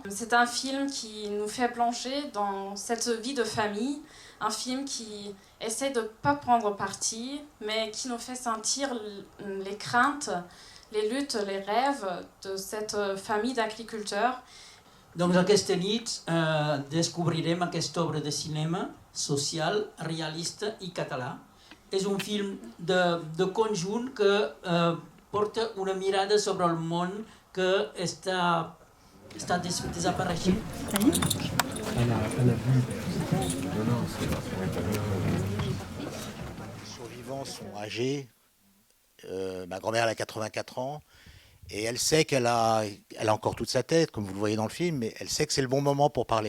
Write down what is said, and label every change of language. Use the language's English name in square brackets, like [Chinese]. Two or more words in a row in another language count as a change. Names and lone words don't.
[French] C'est un film qui nous fait plonger dans cette vie de famille, un film qui essaie de ne pas prendre parti, mais qui nous fait sentir les craintes, les luttes, les rêves de cette famille d'agriculteurs. [Catalan] Donc aquesta nit descobrirem aquesta obra de cinema social, realista i català. És un film de conjunt que porta una mirada sobre el món que està desapareixent. [French] Les survivants sont âgés. Ma grand-mère elle a 84 ans et elle sait elle a encore toute sa tête, comme vous le voyez dans le film, mais elle sait que c'est le bon moment pour parler.